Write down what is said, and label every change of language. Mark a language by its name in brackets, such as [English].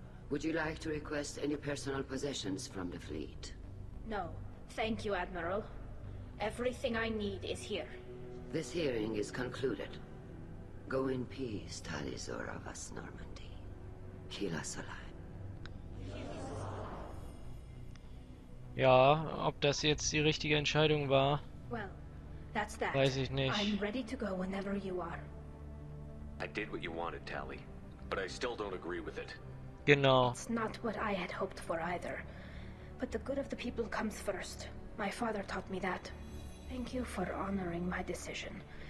[English] Would you like to request any personal possessions from the fleet? No, thank you, Admiral. Everything I need is here. This hearing is concluded. Go in peace, Tali'Zorah was Normandy. Kila Solai. [German] Ja, ob das jetzt die richtige Entscheidung war, [English] Well, that's that. [German] weiß ich nicht. [English] I'm ready to go whenever you are. I did what you wanted, Tali, but I still don't agree with it. [German] Genau. [English] It's not what I had hoped for either. But the good of the people comes first. My father taught me that. Thank you for honoring my decision.